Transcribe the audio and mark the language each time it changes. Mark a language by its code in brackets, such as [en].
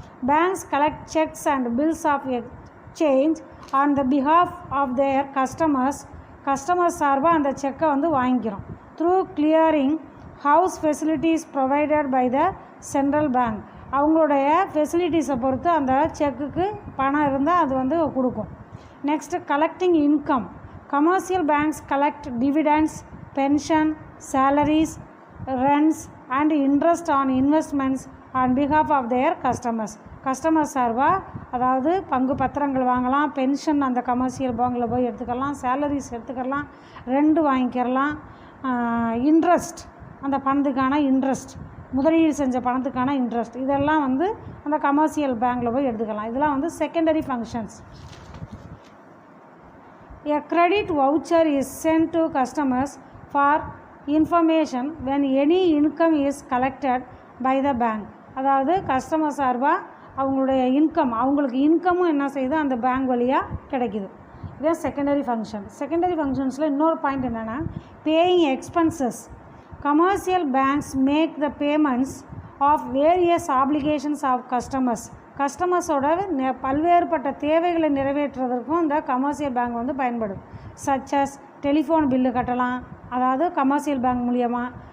[en] banks collect cheques and bills of exchange on the behalf of their customers [ta] சார்பாக அந்த செக்கை வந்து வாங்கிக்கிறோம். [en] Through clearing house facilities provided by the central bank. [ta] அவங்களுடைய ஃபெசிலிட்டிஸை பொறுத்து அந்த செக்குக்கு பணம் இருந்தால் அது வந்து கொடுக்கும். [en] Next collecting income. Commercial banks collect dividends, pension, salaries, rents and interest on investments on behalf of their customers. [ta] Customer சார்பாக அதாவது பங்கு பத்திரங்கள் வாங்கலாம், பென்ஷன் அந்த கமர்ஷியல் பேங்கில் போய் எடுத்துக்கலாம், சேலரிஸ் எடுத்துக்கலாம், ரெண்டு வாங்கிக்கிறலாம், இன்ட்ரெஸ்ட் அந்த பணத்துக்கான இன்ட்ரெஸ்ட், முதலீடு செஞ்ச பணத்துக்கான இன்ட்ரெஸ்ட், இதெல்லாம் வந்து அந்த கமர்ஷியல் பேங்கில் போய் எடுத்துக்கலாம். இதெல்லாம் வந்து secondary functions. [en] A credit voucher is sent to customers for information when any income is collected by the bank. [ta] அதாவது கஸ்டமர் சார்பாக அவங்களுடைய அவங்களுக்கு இன்கமும் என்ன செய்யுது அந்த பேங்க் வழியாக கிடைக்குது. இதுதான் செகண்டரி ஃபங்க்ஷன். செகண்டரி ஃபங்க்ஷன்ஸில் இன்னொரு பாயிண்ட் என்னென்னா paying expenses. [en] commercial banks make the payments of various applications [ta] of கஸ்டமர்ஸோட பல்வேறுபட்ட தேவைகளை நிறைவேற்றுவதற்கும் இந்த கமர்ஷியல் பேங்க் வந்து பயன்படும். சச்சஸ் டெலிஃபோன் பில்லு கட்டலாம், அதாவது கமர்ஷியல் பேங்க் மூலியமாக,